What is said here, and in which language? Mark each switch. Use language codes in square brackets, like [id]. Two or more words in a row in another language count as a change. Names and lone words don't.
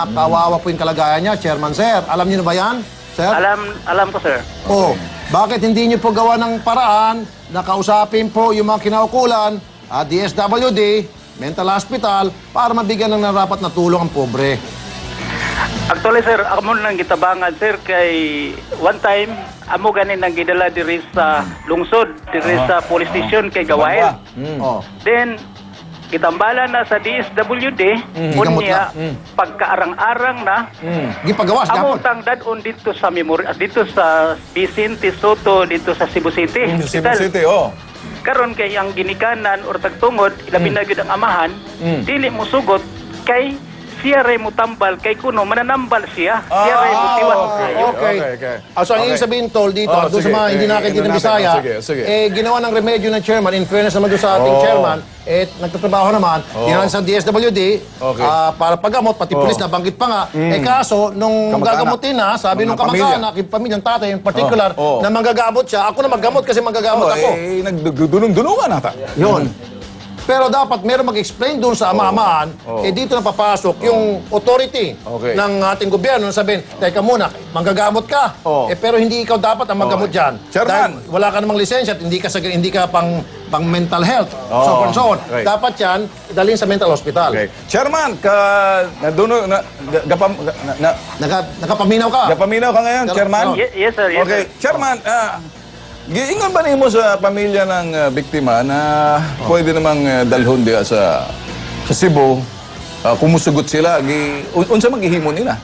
[tl] Kawawa po yung kalagayan niya, Chairman, sir. Alam niyo na ba yan, sir? Alam ko, sir. Oh, bakit hindi niyo po gawa ng paraan na kausapin po yung mga kinaukulan, DSWD, mental hospital, para mabigyan ng narapat na tulong ang pobre? Actually, [ceb] sir, ako mo nang gitabangan, sir, kay one time, amo ganin nang gidala diri sa lungsod, diri sa police station kay Gawain. Oh. Then, Gitambalan na sa DSWD, Gigamot unya, pagkaarang-arang na, Gipagawas, amo dapat. tang dadon dito sa dito sa Vicente Soto, dito sa Cebu City. Cebu City, oh. Karon kay ang ginikanan or tagtungod, ilabi na gyud ang amahan, dili mo sugot kay siya ray mo tambal kay kuno mananambal siya. Siya ray mo tiwas kayo. [en] Okay. [tl] So, ang ibig sabihin, Tol, dito, Oh, doon sa sige. mga hindi nakaintindihan ng Bisaya, Sige. ginawa ng remedyo ng chairman, [en] in fairness [tl] naman doon sa ating chairman, nagtatrabaho naman, ginawa sa DSWD, Okay. para paggamot, pati pulis, nabanggit pa nga. Kaso, nung Kamag-anak. gagamutin na, sabi Mga nung kamag-anak, yung pamilyang tatay [en] in particular, [tl] na manggagamot siya, ako na maggamot kasi manggagamot ako. Nagdudunong-dunungan ata. Yun. Pero dapat meron mag-explain doon sa ama-amahan, dito na papasok yung authority Okay. ng ating gobyerno na sabihin, teka muna, manggagamot ka. Pero hindi ikaw dapat ang manggamot dyan. Chairman. Dahil wala ka namang lisensya at hindi ka pang mental health. [en] So on and so on. [tl] Okay. Dapat yan, dalhin sa mental hospital. Okay. Chairman, [ceb] Nakapaminaw ka. gapaminaw ka ngayon, Chairman? [en] Yes sir, yes Okay, sir. [ceb] Chairman, giingon ba nimo sa pamilya ng biktima na pwede namang dalhon diya sa Cebu, kumusugot sila, unsa maghihimo nila?